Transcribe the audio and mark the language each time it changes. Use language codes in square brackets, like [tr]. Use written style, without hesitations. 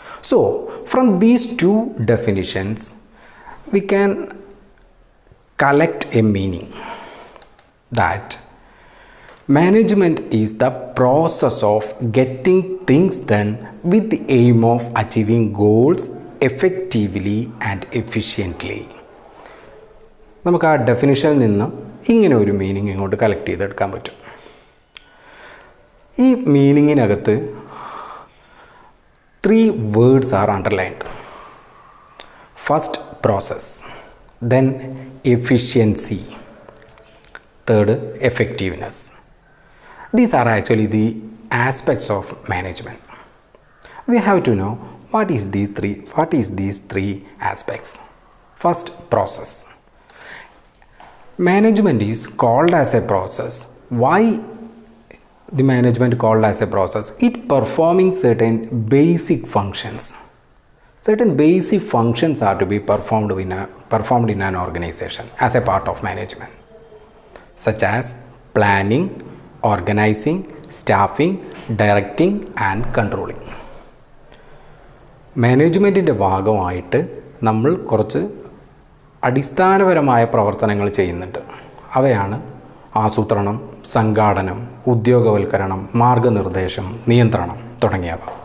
[en] So, from these two definitions, we can collect a meaning that management is the process of getting things done with the aim of achieving goals effectively and efficiently. [ml] നമുക്ക് ആ ഡെഫിനിഷനിൽ നിന്ന് ഇങ്ങനെ ഒരു meaning ഇങ്ങോട്ട് collect ചെയ്തെടുക്കാൻ പറ്റും. ഈ മീനിങ്ങിനകത്ത് [en] 3 words are underlined. First, process. then efficiency, third effectiveness. These are actually the aspects of management. We have to know what is these three aspects. First, process. Management is called as a process. Why the management called as a process? It performing certain basic functions. Certain basic functions are to be performed in an organization as a part of management, such as planning, organizing, staffing, directing and controlling. [ml] മാനേജ്മെൻറ്റിൻ്റെ ഭാഗമായിട്ട് നമ്മൾ കുറച്ച് അടിസ്ഥാനപരമായ പ്രവർത്തനങ്ങൾ ചെയ്യുന്നുണ്ട്. അവയാണ് ആസൂത്രണം, സംഘാടനം, ഉദ്യോഗവൽക്കരണം, മാർഗനിർദ്ദേശം, നിയന്ത്രണം തുടങ്ങിയവ.